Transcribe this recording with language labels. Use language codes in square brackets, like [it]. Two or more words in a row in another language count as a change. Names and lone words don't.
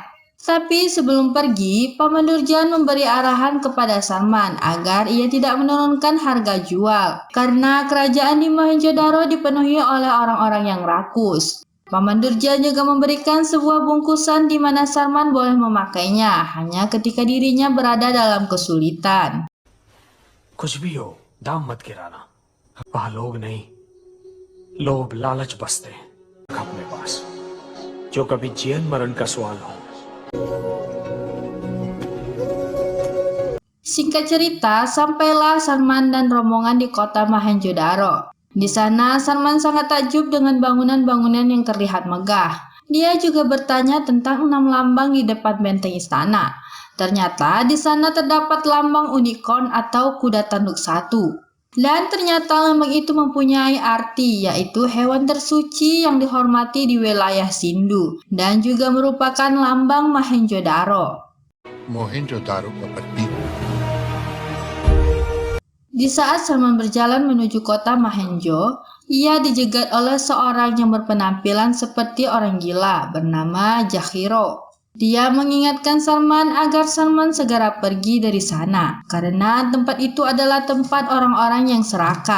[id] Tapi sebelum pergi, Paman Durjan memberi arahan kepada Sarman agar ia tidak menurunkan harga jual karena kerajaan di Mohenjo-daro dipenuhi oleh orang-orang yang rakus. Paman Durjan juga memberikan sebuah bungkusan di mana Sarman boleh memakainya hanya ketika dirinya berada dalam kesulitan. [hi] कुछ भी हो, दाम मत गिराना। वहाँ लोग नहीं, लोभ लालच बसते हैं अपने पास, जो कभी जीवन मरण का सवाल हो। [id] Singkat cerita, sampailah Sarman dan rombongan di kota Mohenjo-daro. Di sana, Sarman sangat takjub dengan bangunan-bangunan yang terlihat megah. Dia juga bertanya tentang 6 lambang di depan benteng istana. Ternyata di sana terdapat lambang unicorn atau kuda tanduk satu. Dan ternyata lambang itu mempunyai arti, yaitu hewan tersuci yang dihormati di wilayah Sindhu, dan juga merupakan lambang Mohenjo-daro. [hi] Mohenjo-daro का प्रतीक [id] Di saat Sarman berjalan menuju kota Mohenjo, ia dijegat oleh seorang yang berpenampilan seperti orang gila bernama Jahiro. Dia mengingatkan Sarman agar Sarman segera pergi dari sana, karena tempat itu adalah tempat orang-orang yang serakah.